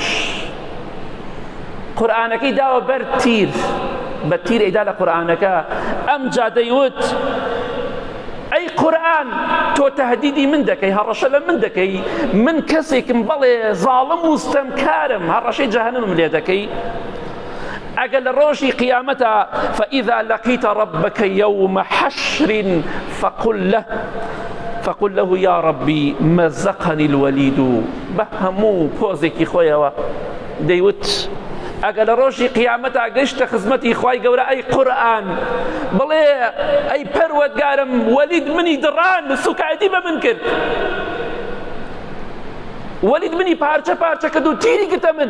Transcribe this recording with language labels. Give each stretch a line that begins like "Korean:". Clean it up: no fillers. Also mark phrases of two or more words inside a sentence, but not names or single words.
Central Kurdish: قورئانەکەی داوە بەر تیر، بە تیر ئەیدا لە قورئانەکە. ئەمجا دەیوت ئەی قورئان، تۆ تەهدیدی من دەکەی، هەڕەشە لە من دەکەی، من کەسێکم بەڵێ زاڵم و ستەمکارم، هەڕەشەی جەهەنەمم لێ دەکەی. ئەگەر لە ڕۆژی قیامەتە
Arabic: فإذا لقيت ربك يوم حشر فقل له يا ربي مزقني الوليد.
Central Kurdish: بە هەموو پۆزێکی خۆیەوە دەیوت ئەگەر لە ڕۆژی قیامەتە گەیشتە خزمەتی خوای گەورە، ئەی قورئان بڵێ ئەی پەروەردگارم، وەلید منی دڕان، سوکایەتی بە من کرد، وەلید منی پارچە پارچە کرد و تیری گرتە من.